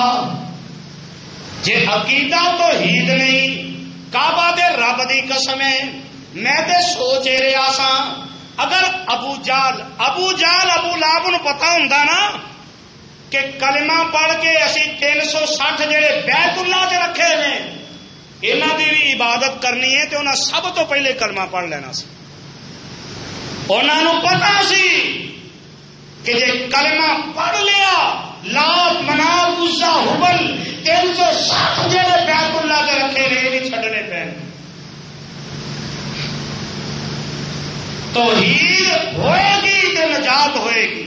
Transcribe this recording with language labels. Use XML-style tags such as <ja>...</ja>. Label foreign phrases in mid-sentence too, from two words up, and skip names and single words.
<pa>جے عقیدہ توحید نہیں، کعبہ دے رب دی قسم ہے، میں تے سوچ رہا سا اگر ابو جال ابو لہب نو پتہ ہوندا نا کہ کلمہ پڑھ کے اسی 360 جڑے بیت اللہ چ رکھے نے انہاں دی بھی عبادت کرنی ہے تے انہاں سب تو پہلے کلمہ پڑھ لینا سی۔ انہاں نو پتہ سی کہ جے کلمہ پڑھ لیا لات منات عزا ہبل 360 جڑے بیت اللہ چ رکھے نے یہ بھی چھڈنے پین۔ توحید ہوئے گی تو نجات ہوئے گی۔</pa>